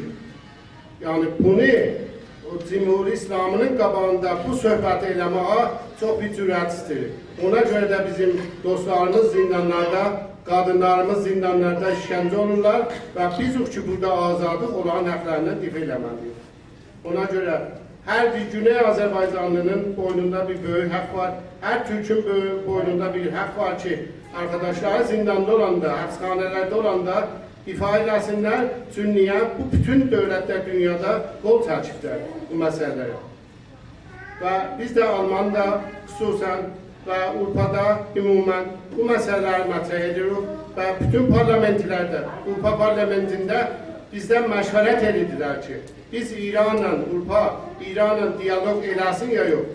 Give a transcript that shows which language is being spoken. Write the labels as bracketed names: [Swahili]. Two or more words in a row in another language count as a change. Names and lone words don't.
[Azerbaijani] Yəni bunu, o Cumhuri İslamının qabağında bu söhbəti eləməyə çox bir cürət istəyir. Ona görə də bizim dostlarımız zindanlarda, qadınlarımız zindanlarda işgəncə olurlar və biz ki, burada azadıq, onların həqlərindən difə eləməliyik. [Turkish] Ona görə her bir Güney Azerbaycanlının boynunda bir böyük hak var. Her Türk'ün boynunda bir hak var ki arkadaşlar zindanda olanda, hapishanelerde olanda ifade etsinler. Çünkü bu bütün devletler dünyada kol takipler bu meselelere. Ve biz de Almanya'da hususen ve Avrupa'da ümumən bu meseleleri [Azerbaijani] mətrəh edirik [Turkish] ve bütün parlamentlerde, Avrupa parlamentinde bizden [Azerbaijani] məşvərət edirlər ki, [Turkish] biz İran'la, İran'la [Azerbaijani] diyalog eləsin [Turkish] ya yok.